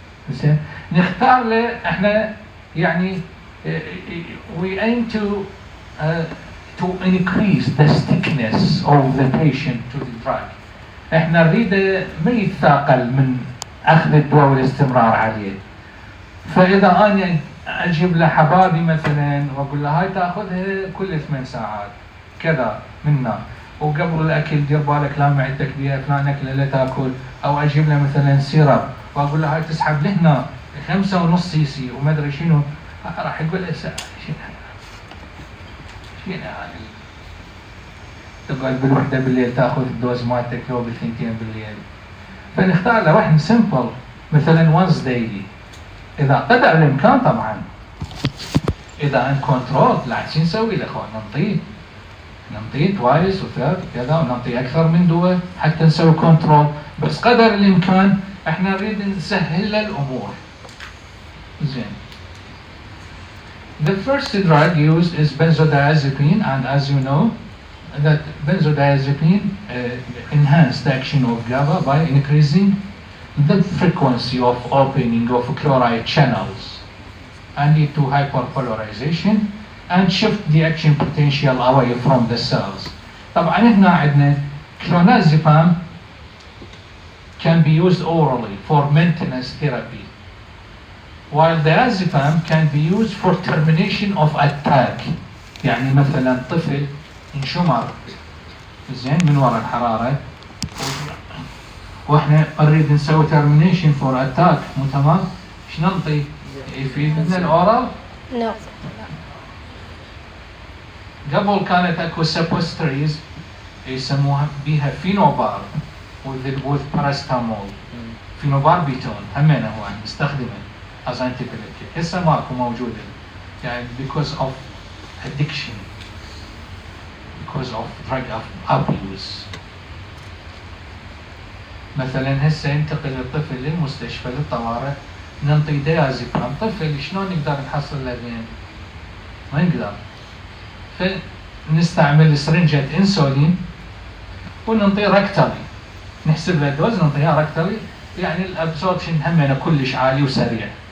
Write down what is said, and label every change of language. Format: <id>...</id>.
<ar>زين، نختار له احنا يعني</ar> <en>we aim to to increase the stickiness of the patient to the drug.</en> <ar>احنا نريده ما يتثاقل من اخذ الدواء والاستمرار عليه. فاذا انا اجيب له حبابي مثلا واقول له هاي تاخذها كل 8 ساعات كذا منها، وقبل الاكل دير بالك لا معدتك بيها فلان اكله لا تاكل، او اجيب له مثلا سيرب واقول له هاي تسحب لهنا 5.5 سي سي وما ادري شنو، راح يقول له شنو هذه؟ تقعد بالوحده بالليل تاخذ الدوز مالتك لو بالثنتين بالليل. فنختار له واحد سمبل مثلا وانس دايلي اذا قدر الامكان. طبعا اذا ان كنترول لا شو نسوي له اخوان؟ نعطيه توايس وثيرد كذا، ونعطيه اكثر من دواء حتى نسوي كنترول، بس قدر الامكان احنا نريد نسهل له الامور. زين.</ar> <en>The first drug used is benzodiazepine, and as you know that benzodiazepine enhance the action of GABA by increasing the frequency of opening of chloride channels and lead to hyperpolarization and shift the action potential away from the cells.</en> <ar>طبعا هنا عندنا</ar> <en>clonazepam can be used orally for maintenance therapy, while diazepam can be used for termination of attack.</en> <ar>يعني مثلا طفل انشمر زين من وراء الحرارة واحنا نريد نسوي</ar> <en>termination for attack،</en> <ar>مو تمام؟ ايش ننطي؟ يفيدنا الاورال؟</ar> <en>No.</en> <ar>قبل كانت اكو سبوستريز يسموها بيها فينوبار</ar> <en>with paracetamol.</en> <ar>فينوبار بيتون همينه هو نستخدمه</ar> <en>as antibiotic.</en> <ar>هسه ماكو موجوده يعني</ar> <en>because of addiction, because of drug abuse.</en> <ar>مثلا هسه ينتقل الطفل للمستشفى للطوارئ ننطي ديازيبام، طفل شلون نقدر نحصل له بين؟ ما نقدر. فنستعمل سرنجة انسولين وننطيه ركتالي، نحسب له الدوز ننطيها ركتالي، يعني الابسوربشن همنا كلش عالي وسريع.</ar>